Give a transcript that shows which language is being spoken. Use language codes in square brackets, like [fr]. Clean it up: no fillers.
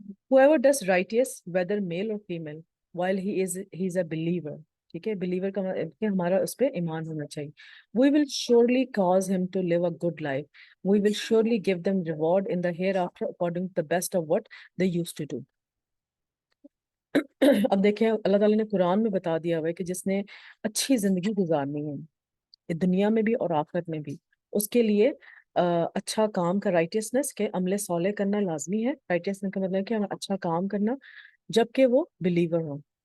[en] Whoever does righteous, whether male or female, while he is a believer. [ur] ٹھیک ہے. Believer کا مطلب کہ ہمارا اس پہ ایمان ہونا چاہیے. [en] We will surely cause him to live a good life. We will surely give them reward in the hereafter according to the best of what they used to do. [ur] اب دیکھیں اللہ تعالیٰ نے قرآن میں بتا دیا ہوا ہے کہ جس نے اچھی زندگی گزارنی ہے دنیا میں بھی اور آخرت میں بھی، اس کے لیے اچھا کام کا رائٹیسنس کے عمل صالح کرنا لازمی ہے. رائٹیسنس کا مطلب کہ ہمیں اچھا کام کرنا جبکہ وہ بلیور ہوں.